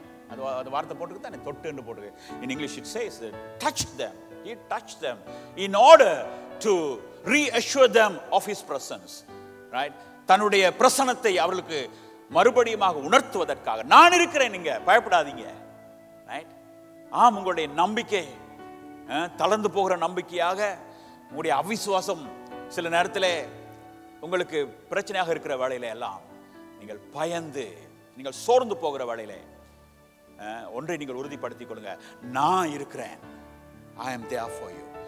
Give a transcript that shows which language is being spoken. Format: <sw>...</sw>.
<ta>அது வார்த்தை போட்டுக்கு தானே தொட்டு என்று போட்டு.</ta> <en>In English it says touched them. He touched them in order to reassure them of his presence. Right?</en> <ta>தன்னுடைய பிரசன்னத்தை அவர்களுக்கு மறுபடியுமாக உணர்த்துவதற்காக, நான் இருக்கிறேன், நீங்க பயப்படாதீங்க.</ta> <en>Right?</en> <ta>உங்களுடைய நம்பிக்கை தளர்ந்து போகிற நம்பிக்கையாக, உங்களுடைய அவிசுவாசம் சில நேரத்தில் உங்களுக்கு பிரச்சனையாக இருக்கிற வேளையில எல்லாம் நீங்கள் பயந்து நீங்கள் சோர்ந்து போகிற வேளையில ஒன்றை நீங்கள் உறுதிப்படுத்திக் கொள்ளுங்க, நான் இருக்கிறேன்.</ta> <en>I am there for you.</en>